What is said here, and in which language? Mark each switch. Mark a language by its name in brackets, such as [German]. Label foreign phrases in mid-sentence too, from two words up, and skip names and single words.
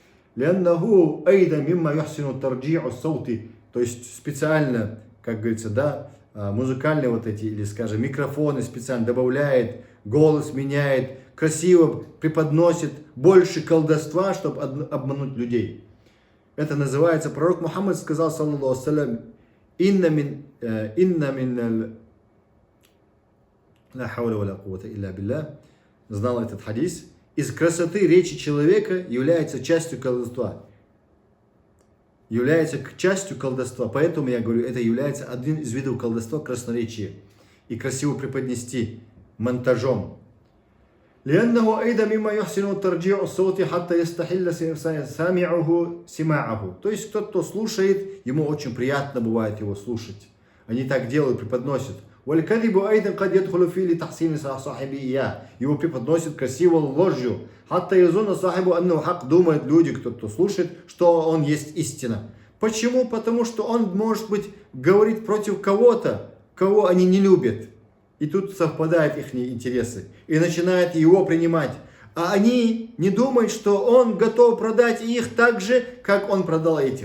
[Russian] То есть специально, как говорится, да, музыкальные вот эти, или, скажем, микрофоны специально добавляет, голос меняет, красиво преподносит, больше колдовства, чтобы обмануть людей. Это называется, пророк Мухаммад сказал, [Arabic] صلى الله السلام، إن من لا حول ولا قوة إلا بالله, [Russian] знал этот хадис, из красоты речи человека является частью колдовства. Является частью колдовства. Поэтому я говорю, это является один из видов колдовства, красноречие. И красиво преподнести монтажом. [Arabic] لأنه أيضا مما يحسن ترجيع الصوت حتى يستحل سامعه سماعه. [Russian] То есть тот, кто слушает, ему очень приятно бывает его слушать. Они так делают, преподносят. [Arabic] والكذب أيضا قد يدخل فيه لتحسين صاحبه إياه. [Russian] Его преподносят красиво ложью. [Arabic] حتى يظن صاحبه أنه حق. [Russian] Думают люди, кто слушает, что он есть истина. Почему? Потому что он, может быть, говорит против кого-то, кого они не любят. И тут совпадают их интересы. И начинают его принимать. А они не думают, что он готов продать их так же, как он продал этих.